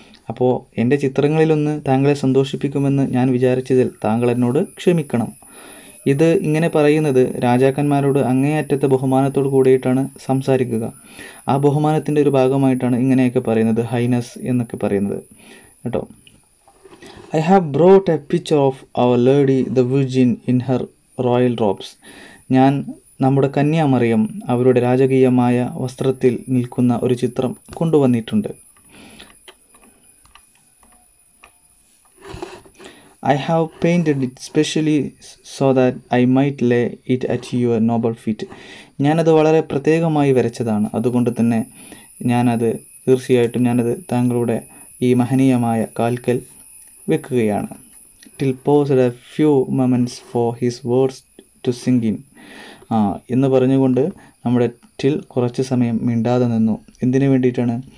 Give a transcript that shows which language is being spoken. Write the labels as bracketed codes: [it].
[ml] അപ്പോൾ എൻ്റെ ചിത്രങ്ങളിലൊന്ന് താങ്കളെ സന്തോഷിപ്പിക്കുമെന്ന് ഞാൻ വിചാരിച്ചതിൽ താങ്കൾ എന്നോട് ക്ഷമിക്കണം. ഇത് ഇങ്ങനെ പറയുന്നത് രാജാക്കന്മാരോട് അങ്ങേയറ്റത്തെ ബഹുമാനത്തോട് കൂടിയിട്ടാണ് സംസാരിക്കുക. ആ ബഹുമാനത്തിൻ്റെ ഒരു ഭാഗമായിട്ടാണ് ഇങ്ങനെയൊക്കെ പറയുന്നത്, ഹൈനസ് എന്നൊക്കെ പറയുന്നത് കേട്ടോ. [en] I have brought a picture of our lady the Virgin in her royal robes. [ml] ഞാൻ നമ്മുടെ കന്യാമറിയം അവരുടെ രാജകീയമായ വസ്ത്രത്തിൽ നിൽക്കുന്ന ഒരു ചിത്രം കൊണ്ടുവന്നിട്ടുണ്ട്. [en] I have painted it specially so that I might lay it at your noble feet. [ml] ഞാനത് വളരെ പ്രത്യേകമായി വരച്ചതാണ്, അതുകൊണ്ട് തന്നെ തീർച്ചയായിട്ടും ഞാനത് താങ്കളുടെ ഈ മഹനീയമായ കാൽക്കൽ വെക്കുകയാണ്. [en] till paused a few moments for his words to sink in, [ml] എന്ന് പറഞ്ഞുകൊണ്ട് നമ്മുടെ ടിൽ കുറച്ച് സമയം മിണ്ടാതെ നിന്നു. എന്തിനു വേണ്ടിയിട്ടാണ്?